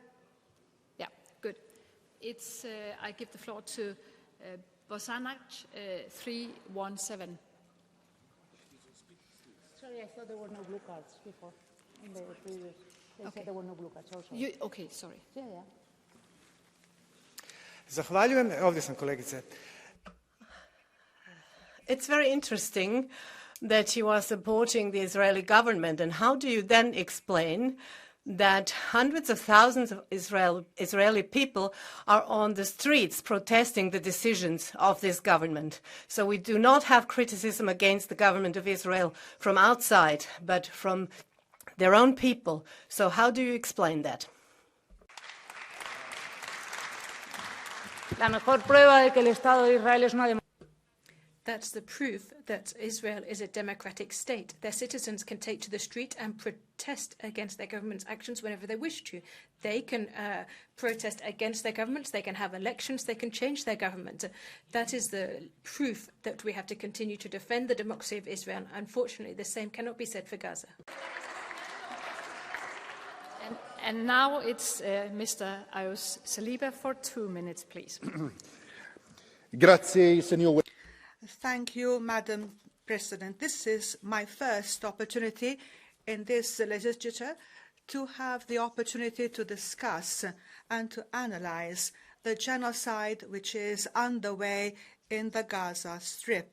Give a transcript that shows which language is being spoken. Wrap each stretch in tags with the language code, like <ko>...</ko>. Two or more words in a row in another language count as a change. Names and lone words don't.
<en>Yeah, good. It's, I give the floor to Bosanac, 317. Sorry, I thought there were no blue cards before. In the previous, they said there were no blue cards also. Okay, sorry. Yeah, yeah.</en> <hr>Zahvaljujem. Ovdje sam, kolegice.</hr> <en>It's very interesting that you are supporting the Israeli government, and how do you then explain that hundreds of thousands of Israeli people are on the streets protesting the decisions of this government? So we do not have criticism against the government of Israel from outside, but from their own people. So how do you explain that?</en> <es>La mejor prueba de que el Estado de Israel es una democracia.</es> <en>That's the proof that Israel is a democratic state. Their citizens can take to the street and protest against their government's actions whenever they wish to. They can protest against their governments, they can have elections, they can change their government. That is the proof that we have to continue to defend the democracy of Israel. Unfortunately, the same cannot be said for Gaza. And now it's Mr. Ayos Saliba for 2 minutes, please.</en> <it>Grazie, signor.</it> <en>Thank you, Madam President. This is my first opportunity in this legislature to have the opportunity to discuss and to analyze the genocide which is underway in the Gaza Strip.</en>